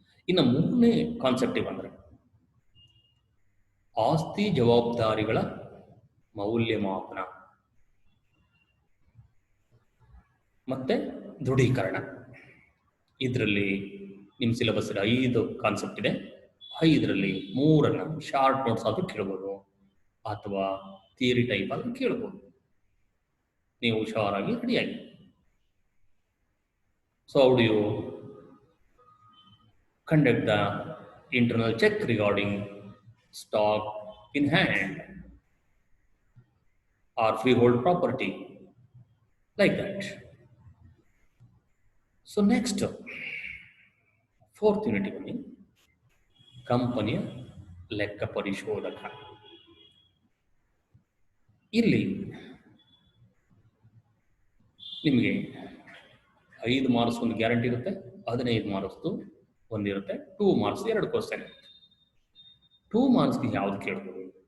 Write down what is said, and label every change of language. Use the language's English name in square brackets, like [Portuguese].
[Kannada] ಇನ್ನು 3ನೇ ಕಾನ್ಸೆಪ್ಟಿಗೆ ಬಂದರೆ ಆಸ್ತಿ ಜವಾಬ್ದಾರಿಗಳ ಮೌಲ್ಯಮಾಪನ ಮತ್ತೆ ದೃಢೀಕರಣ. ಇದರಲ್ಲಿ ನಿಮ್ಮ ಸಿಲೆಬಸ್ 5 ಕಾನ್ಸೆಪ್ಟ್ ಇದೆ. 5ರಲ್ಲಿ 3ಅನ್ನು ಶಾರ್ಟ್ ನೋಟ್ಸ್ ಆದರೂ ಕೇಳ್ಬೋದು, ಅಥವಾ ಥಿಯರಿ ಟೈಪ್ ಆದರೂ ಕೇಳ್ಬೋದು. ನೀವು ಹುಷಾರಾಗಿ ರೆಡಿಯಾಗಿ. [English] So how do you conduct the internal check regarding stock in hand or freehold property, like that. So next, 4th unit [Kannada] ಬನ್ನಿ, ಕಂಪನಿಯ ಲೆಕ್ಕ ಪರಿಶೋಧಕ. ಇಲ್ಲಿ ನಿಮಗೆ 5 ಮಾರ್ಕ್ಸ್ ಒಂದು ಗ್ಯಾರಂಟಿ ಇರುತ್ತೆ, 15 ಮಾರ್ಕ್ಸ್ದು ಒಂದಿರುತ್ತೆ, 2 ಮಾರ್ಕ್ಸ್ 2 ಕ್ವಶನ್ ಇರುತ್ತೆ. 2 ಮಾರ್ಕ್ಸ್ಗೆ ಯಾವ್ದು ಕೇಳ್ಬೋದು?